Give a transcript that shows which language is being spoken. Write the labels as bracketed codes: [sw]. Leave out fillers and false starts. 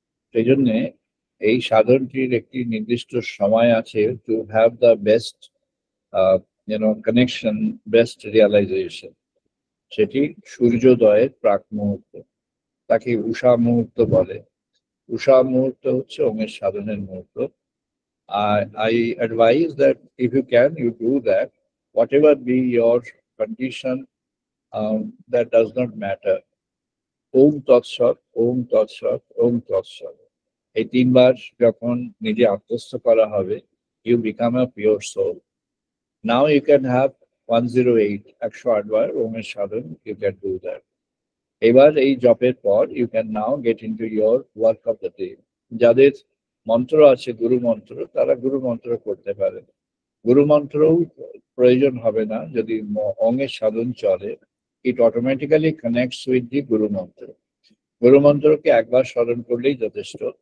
[bn] সেই জন্যে এই সাধনটির একটি নির্দিষ্ট সময় আছে [en] To have the best connection, best realisation. [bn] সেটি সূর্যোদয়ের প্রাক মুহূর্ত, তাকে উষা মুহূর্ত বলে। উষা মুহূর্ত হচ্ছে ওমের সাধনের মুহূর্ত। [en] I advise that if you can, you do that. Whatever be your condition, that does not matter. [bn] ওম তৎসৎ, ওম তৎসৎ, ওম তৎসৎ, এই 3 বার যখন নিজে আত্মস্থ করা হবে, [en] you become a pure soul. Now you can have 108, 108 [bn] bar ওমের Sadhan, [en] you can do that. [bn] এবার এই জপের পর [en] you can now get into your work of the day. [bn] যাদের মন্ত্র আছে, গুরু মন্ত্র, তারা গুরু মন্ত্র করতে পারে। গুরু মন্ত্রও প্রয়োজন হবে না যদি ওঙের সাধন চলে। [en] It automatically connects with the guru mantra. [bn] গুরু মন্ত্রকে একবার স্মরণ করলেই যথেষ্ট।